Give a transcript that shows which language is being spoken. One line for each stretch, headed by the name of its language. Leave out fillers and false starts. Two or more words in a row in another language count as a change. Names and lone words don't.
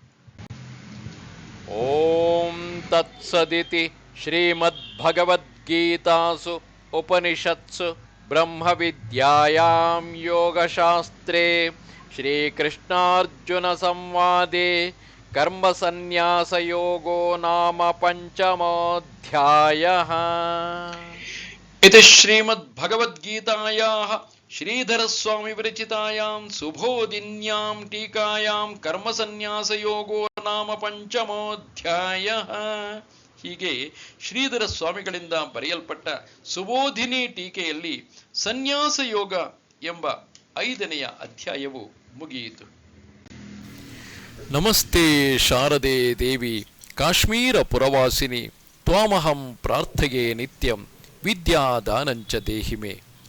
Sanskrit: ಓಂ ತತ್ಸದಿತಿ ಶ್ರೀಮದ್ಭಗವದ್ಗೀತಾಸು ಉಪನಿಷತ್ಸು ಬ್ರಹ್ಮವಿದ್ಯಾಯಾಂ ಯೋಗಶಾಸ್ತ್ರೇ ಶ್ರೀಕೃಷ್ಣಾರ್ಜುನ ಸಂವಾದೇ ಕರ್ಮಸನ್ಯಾಸಯೋಗೋ ನಾಮ ಪಂಚಮೋಧ್ಯಾಯಃ. इति श्रीमद्भगवद्गीतायाः श्रीधरस्वामि विरचितायां सुबोधिन्यां टीकायां ಕರ್ಮಸನ್ಯಾಸಯೋಗೋ ನಾಮ ಪಂಚಮೋಧ್ಯಾಯಃ.
Kannada: ಹೀಗೆ ಶ್ರೀಧರ ಸ್ವಾಮಿಗಳಿಂದ ಬರೆಯಲ್ಪಟ್ಟ ಸುಬೋಧಿನಿ ಟೀಕೆಯಲ್ಲಿ ಸನ್ಯಾಸ ಯೋಗ ಎಂಬ 5ನೆಯ ಅಧ್ಯಾಯವು ಮುಗಿಯಿತು.
Sanskrit: ನಮಸ್ತೆ ಶಾರದೆ ದೇವಿ ಕಾಶ್ಮೀರ ಪುರವಾಸಿನಿ ತ್ವಾಮಹಂ ಪ್ರಾರ್ಥಯೇ ನಿತ್ಯಂ ವಿದ್ಯಾದಾನಂಚ ದೇಹಿಮೆ.